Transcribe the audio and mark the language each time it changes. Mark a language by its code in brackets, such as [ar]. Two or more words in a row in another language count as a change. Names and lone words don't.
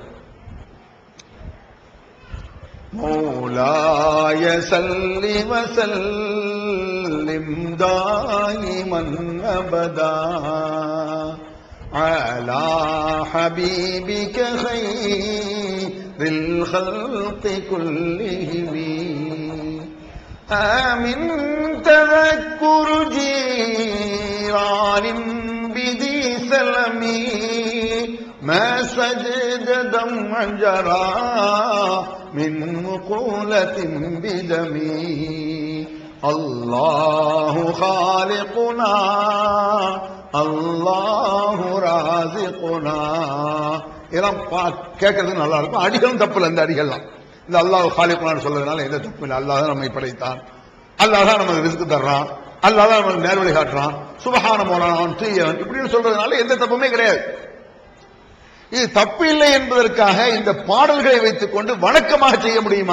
[ar] مولاي صل وسلم دائما أبدا على حبيبك خير الخلق كلهم. ஆமின் தذكر جيران بذي سلمي ما سجد دمع جرى من مقولة بدمي. الله خالقنا الله رازقنا. [ta] இதெல்லாம் கேட்கறது நல்லா இருக்கும். அடிகளும் தப்பு இல்லை. இந்த அடிகள்லாம் இந்த அல்லாஹ் காலிகுனான்னு சொல்றதுனால எந்த தப்பு இல்லை. அல்லாஹ் தான் நம்மை படைத்தான், அல்லாஹ் தான் நமக்கு ரிஸ்க் தர்றான், அல்லாஹ் தான் நமக்கு நேர்வழி காட்டுறான், [ar] سبحان مولانا [ta] தூயவன் இப்படின்னு சொல்றதுனால எந்த தப்புமே கிடையாது. இது தப்பு இல்லை என்பதற்காக இந்த பாடல்களை வைத்துக் கொண்டு வணக்கமாக செய்ய முடியுமா?